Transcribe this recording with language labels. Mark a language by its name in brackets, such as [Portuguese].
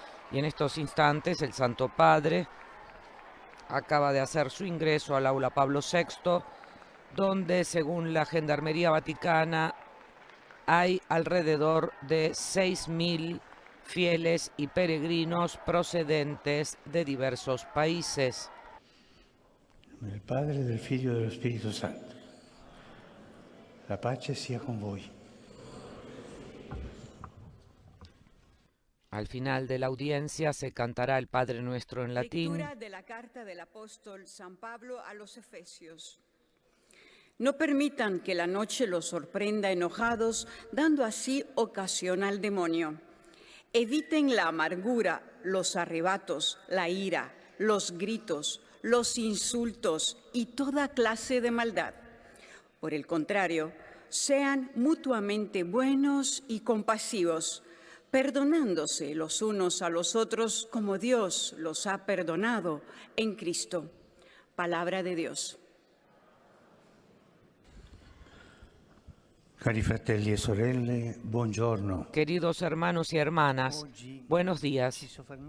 [Spanish] Y en estos instantes el Santo Padre acaba de hacer su ingreso al aula Pablo VI, donde, según la Gendarmería Vaticana, hay alrededor de 6.000 fieles y peregrinos procedentes de diversos países. [Italian] Del Padre, del Figlio e dello Spirito Santo. La pace sia con voi. [Spanish] Al final de la audiencia se cantará el Padre Nuestro en latín. Lectura de la carta del apóstol San Pablo a los Efesios. No permitan que la noche los sorprenda enojados, dando así ocasión al demonio. Eviten la amargura, los arrebatos, la ira, los gritos, los insultos y toda clase de maldad. Por el contrario, sean mutuamente buenos y compasivos, perdonándose los unos a los otros como Dios los ha perdonado en Cristo. Palabra de Dios. [Italian] Cari fratelli e sorelle, buongiorno. [Spanish] Queridos hermanos y hermanas, buenos días.